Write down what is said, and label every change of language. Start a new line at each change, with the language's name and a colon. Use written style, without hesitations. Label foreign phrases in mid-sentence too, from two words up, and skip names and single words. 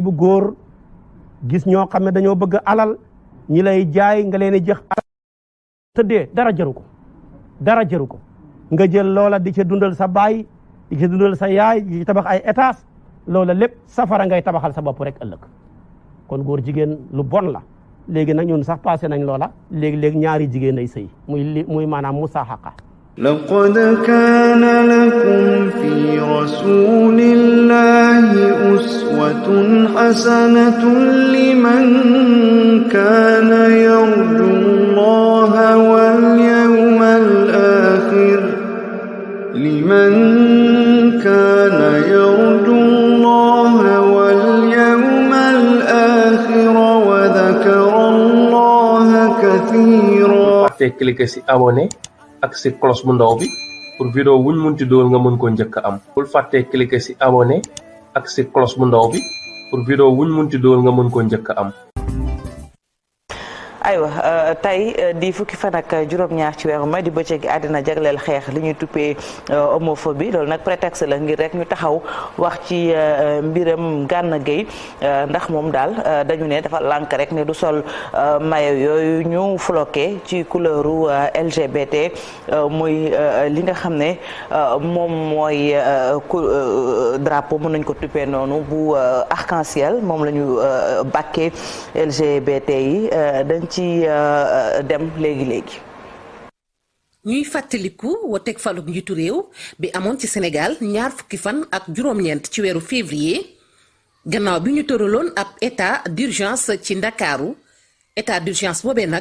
Wolof: bu góor gis ñoo xam ne dañoo bëgg alal ñi lay jaay nga leen di jox alal tëddee dara jaru ko nga jël loola di ca dundal sa baay di ca dundal sa yaay di tabax ay étage loola lépp safara ngay tabaxal sa bopp rek ëllëg kon góor jigéen lu bon la léegi nag ñun sax passé nañ loola léegi ñaari jigéen ay sëy muy maanaam musaaxaqa
Arabic: لقد كان لكم في رسول الله أسوة حسنة لمن كان يرجو الله واليوم الآخر وذكر الله كثيرا.
Wolof: cliquer ci abonné ak ci cloche bu ndaw bi
French: pour vidéo
Wolof: wuñ munti dool nga mën ko njëkk am. bul fàtte cliquer ci abonné ak ci cloche bu ndaw bi
French: pour vidéo
Wolof: wuñ munti dool nga mën ko njëkk am. aywa tey di fukki fan ak juróom-ñaar ci weeru mai di bëccëg gi àddina jagleel xeex li ñuy tuppee homophobie loolu nag prétexte la ngir rek ñu taxaw wax ci mbiram Gana Gueye ndax moom daal dañu ne dafa lànk rek ne du sol maillot yooyu ñu floqué ci couleuru LGBT muy li nga xam ne moom mooy drapeau mën nañ ko tuppee noonu bu arc-en-ciel moom la ñu bàkkee LGBT yi dañ ci dem léegi ñuy fàttaliku woteeg faluk njiitu réew bi amoon ci Sénégal ñaar fukki fan ak juróom-ñeent ci weeru février gannaaw bi ñu tëraloon ab
French: état d'urgence
Wolof: ci Ndakaaru
French: état d'urgence
Wolof: boobee nag